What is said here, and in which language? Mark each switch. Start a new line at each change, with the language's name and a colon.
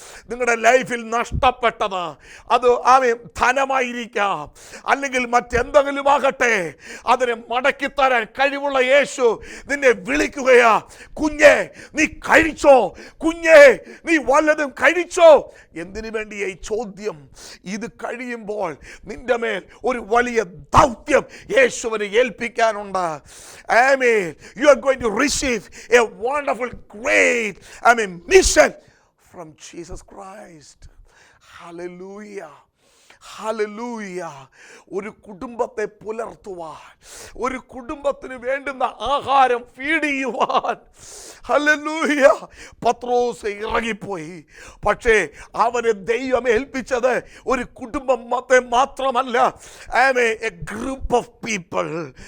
Malayalam: നിങ്ങളുടെ ലൈഫിൽ നഷ്ടപ്പെട്ടത് അത് ധനമായിരിക്കാം, അല്ലെങ്കിൽ മറ്റെന്തെങ്കിലും ആകട്ടെ, അതിനെ മടക്കിത്തരാൻ കഴിവുള്ള യേശു നിന്നെ വിളിക്കുകയാ. കുഞ്ഞേ, നീ കഴിച്ചോ? കുഞ്ഞേ, നീ വല്ലതും കഴിച്ചോ? എന്തിനു വേണ്ടിയ ഈ ചോദ്യം? ഇത് കഴിയുമ്പോൾ നിന്റെ മേൽ ഒരു വലിയ ദൗത്യം യേശുവിനെ ഏൽപ്പിക്കാനുണ്ട്. ആമേൻ.
English: You are going to receive a wonderful, great, mission from Jesus Christ. Hallelujah. Hallelujah.
Malayalam: ഒരു കുടുംബത്തെ പുലർത്തുവാൻ, ഒരു കുടുംബത്തിന് വേണ്ടുന്ന ആഹാരം ഫീഡ് ചെയ്യുവാൻ, ഹല്ലേലൂയ, പത്രോസ് ഇറങ്ങിപ്പോയി. പക്ഷേ അവനെ ദൈവം ഏൽപ്പിച്ചത് ഒരു കുടുംബത്തെ മാത്രമല്ല,
English: A group of people.